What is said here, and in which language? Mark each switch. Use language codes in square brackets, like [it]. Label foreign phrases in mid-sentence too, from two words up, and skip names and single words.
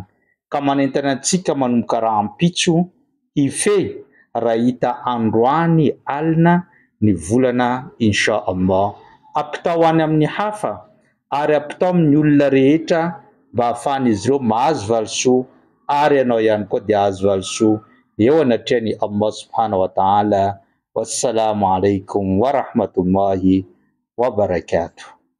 [mg] Ka manentana antsika manomboka rahampitso hife raha hita androany alina ny volana inshallah. Ampitao any amin'ny hafa ary ampitao amin'ny olona rehetra mba ahafahan'izy ireo mahazo valisoa ary ianao ihany koa dia ahazo valisoa eo anatrehan'i Allah [ar] سبحانه وتعالى. والسلام عليكم ورحمة الله وبركاته.